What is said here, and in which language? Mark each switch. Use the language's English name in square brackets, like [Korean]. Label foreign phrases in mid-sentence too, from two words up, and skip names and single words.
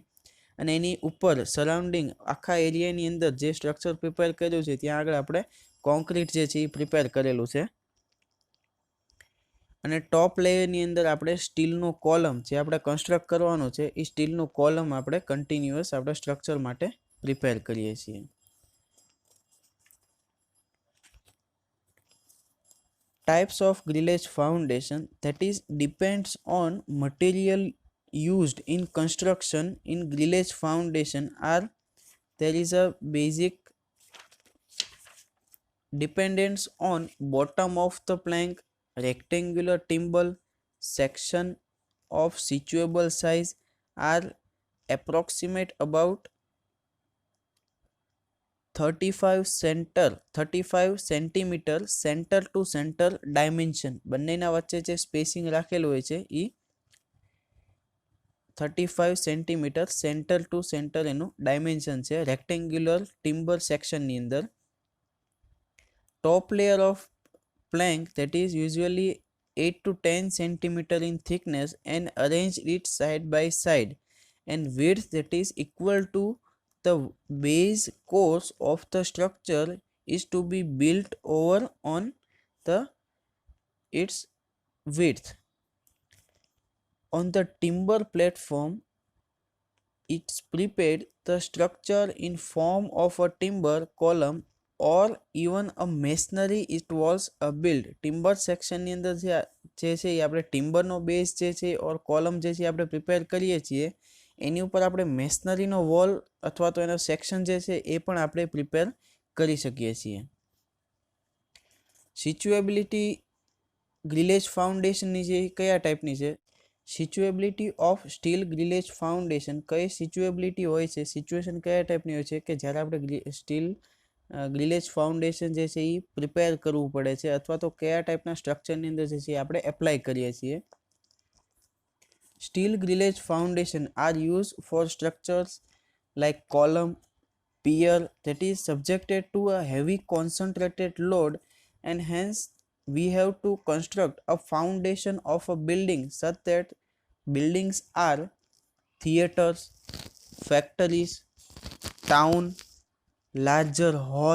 [Gujarati] અને એની ઉપર સરાઉન્ડિંગ આખા એરિયાની અંદર જે [English] structure prepare [Gujarati] કર્યું છે ત્યાં આગળ આપણે કોન્ક્રીટ જે છે એ પ્રિપેર કરેલું છે. અને [English] top layerની [Gujarati] અંદર આપણે સ્ટીલનો કોલમ જે આપણે કન્સ્ટ્રક્ટ કરવાનો છે એ સ્ટીલનો કોલમ આપણે કન્ટિન્યુઅસ આપણે સ્ટ્રક્ચર માટે પ્રિપેર કરીએ છીએ. [English] Types of grillage foundation, that is depends on material used in construction. In grillage foundation are there is a basic dependence on bottom of the plank, rectangular timber, section of situable size are approximate about [Gujarati] 35 [English] centimeter center to center dimension [Gujarati] બંનેના વચ્ચે જે સ્પેસિંગ રાખેલું હોય છે એ 35 [English] centimeter center to center [Gujarati] એનું ડાયમેન્શન છે [English] rectangular timber sectionની [Gujarati] અંદર. [English] top layer of plank that is usually 8 to 10 centimeter in thickness and arrange it side by side and width that is equal to the base course of the structure is to be built over on the its width. On the timber platform it's prepared the structure in form of a timber column or even a masonry it was a build. timber sectionની [Gujarati] અંદર જે છે એ આપણે ટિમ્બરનો બેઝ જે છે ઓર કોલમ જે છે આપણે પ્રિપેર કરીએ છીએ એની ઉપર આપણે મેશનરીનો વોલ અથવા તો એનો સેક્શન જે છે એ પણ આપણે પ્રિપેર કરી શકીએ છીએ. [English] suitability grillage foundationની [Gujarati] જે કયા ટાઈપની છે? [English] suitability of steel grillage foundation [Gujarati] કઈ સિચ્યુએબિલિટી હોય છે, સિચ્યુએશન કયા ટાઈપની હોય છે કે જ્યારે આપણે [English] steel grillage foundation [Gujarati] જે છે એ પ્રિપેર કરવું પડે છે અથવા તો કયા ટાઈપના સ્ટ્રક્ચરની અંદર જે છે આપણે એપ્લાય કરીએ છીએ. [English] Steel grillage foundation are used for structures like column, pier that is subjected to a heavy concentrated load and hence we have to construct a foundation of a building such that buildings are theaters, factories, town, larger hall.